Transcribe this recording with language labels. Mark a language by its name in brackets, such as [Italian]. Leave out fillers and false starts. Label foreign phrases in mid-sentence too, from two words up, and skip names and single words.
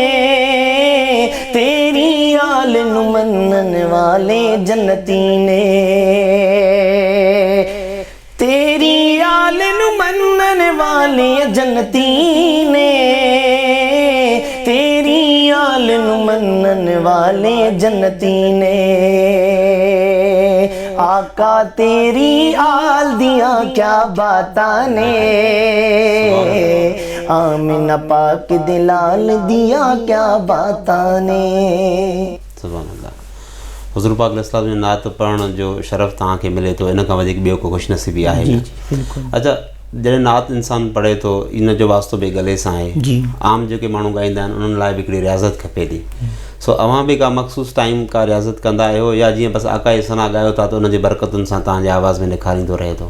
[Punjabi] تیری آل نوں منن والے جنتی نے، تیری آل نوں منن والے جنتی نے، تیری آل نوں منن والے جنتی نے. آقا تیری آل دیاں کیا باتاں نے، آمنہ پاک دے لال دیاں کیا باتاں نے. [Arabic] سبحان الله. [Sindhi] हुज़ूर पाक अलैहिस्सलाम जो नात पढ़ण जो शरफ़ तव्हांखे मिले थो, इन खां वधीक ॿियो को ख़ुशनसीबी आहे? जी जी बिल्कुलु। अच्छा, जॾहिं नात इंसान पढ़े थो इन जो वास्तो बि गले सां आहे। जी। आम जेके माण्हू ॻाईंदा आहिनि उन्हनि लाइ बि हिकिड़ी रियाज़त खपे थी। सो अव्हां बि का मख़सूस टाइम का रियाज़त कंदा आहियो, या जीअं बसि आका जी सना ॻायो था त उनजी बरकतुनि सां तव्हांजे आवाज़ में निखारींदो रहे थो?